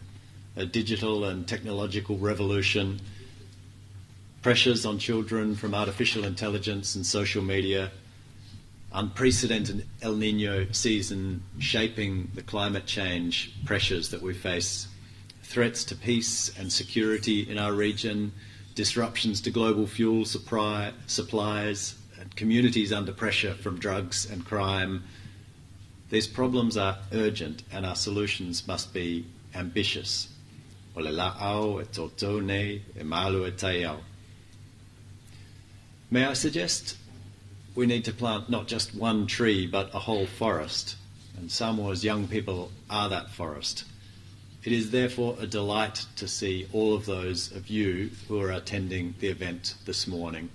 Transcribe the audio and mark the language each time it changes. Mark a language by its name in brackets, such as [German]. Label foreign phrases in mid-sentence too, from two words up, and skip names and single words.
[English] A digital and technological revolution, pressures on children from artificial intelligence and social media, unprecedented El Niño season shaping the climate change pressures that we face, threats to peace and security in our region, disruptions to global fuel supplies, and communities under pressure from drugs and crime. These problems are urgent and our solutions must be ambitious. [Samoan] O le la'au e toto nei e malu e taiao. [English] May I suggest we need to plant not just one tree but a whole forest, and Samoa's young people are that forest. It is therefore a delight to see all of those of you who are attending the event this morning.